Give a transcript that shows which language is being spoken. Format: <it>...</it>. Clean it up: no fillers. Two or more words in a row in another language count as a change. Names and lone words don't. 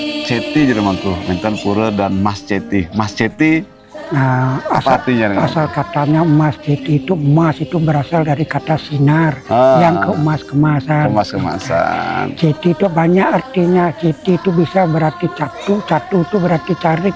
<id>Ceti jadi mangku, enten pura dan Mas Ceti. Mas Ceti apa artinya? Asal katanya Mas Ceti itu, emas itu berasal dari kata sinar yang keemas-kemasan. Kemas-kemasan. Ceti itu banyak artinya. Ceti itu bisa berarti catu, catu itu berarti carik.</id>